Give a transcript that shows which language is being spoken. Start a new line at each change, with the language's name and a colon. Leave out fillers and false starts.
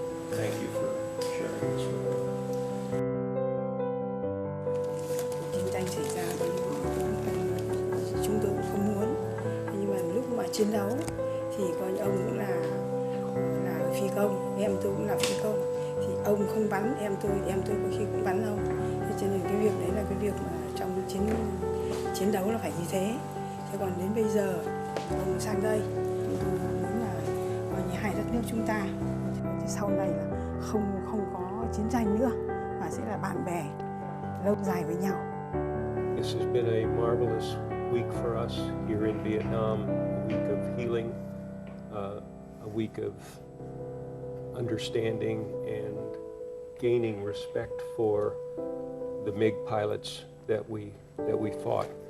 English: Thank you for sharing this with me.
Vietnamese: Chiến tranh xảy ra thì chúng tôi cũng không muốn, nhưng mà lúc mà chiến đấu thì coi ông cũng là phi công, em tôi cũng là phi công, thì ông không bắn em tôi có khi cũng bắn ông. Thế cho nên cái việc đấy là cái việc mà trong chiến đấu là phải như thế. Thế còn đến bây giờ ông sang đây, muốn là coi như hai đất nước chúng ta sau này là không có chiến tranh nữa, mà sẽ là bạn bè lâu dài với nhau.
English: This has been a marvelous week for us here in Vietnam, a week of healing, a week of understanding and gaining respect for the MiG pilots that we fought.